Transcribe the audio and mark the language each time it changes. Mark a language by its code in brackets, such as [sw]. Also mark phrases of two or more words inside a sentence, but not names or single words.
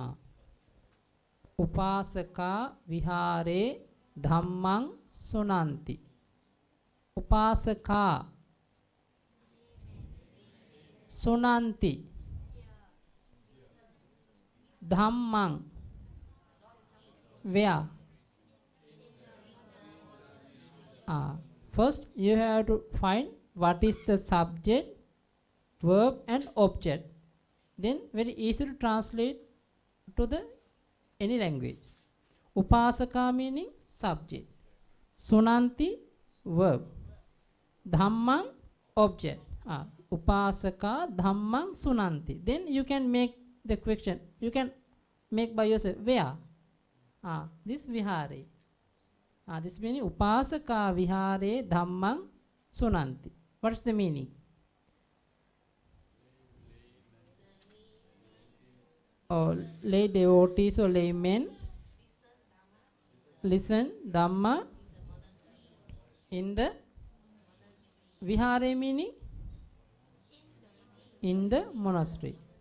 [pi] Upasaka vihare dhammang sunanti. Upasaka sunanti dhammang [en] where? First you have to find what is the subject, verb and object. Then very easy to translate to the any language. Upasaka meaning subject, sunanti verb, dhammang object. [pi] Upasaka dhammang sunanti. [en] Then you can make the question. You can make by yourself. Where? This vihare. This meaning [pi] upasaka vihare dhammang sunanti. [en] What is the meaning? Or lay devotees or laymen listen Dhamma in the vihare meaning in the monastery.